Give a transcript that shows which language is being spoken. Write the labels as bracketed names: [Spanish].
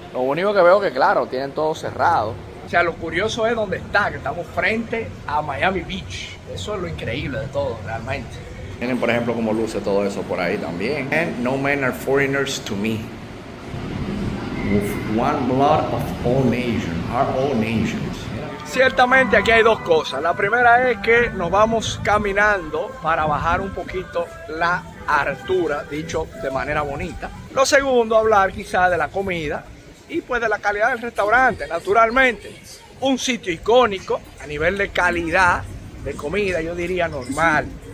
[Spanish] Lo único que veo que, claro, tienen todo cerrado. O sea, lo curioso es dónde está, que estamos frente a Miami Beach. Eso es lo increíble de todo, realmente. Miren, por ejemplo, cómo luce todo eso por ahí también. [English] And no men are foreigners to me. With one blood of all nations, are all nations. [Spanish] Ciertamente aquí hay dos cosas. La primera es que nos vamos caminando para bajar un poquito la altura, dicho de manera bonita. Lo segundo, hablar quizás de la comida y pues de la calidad del restaurante. Naturalmente, un sitio icónico a nivel de calidad de comida, yo diría normal.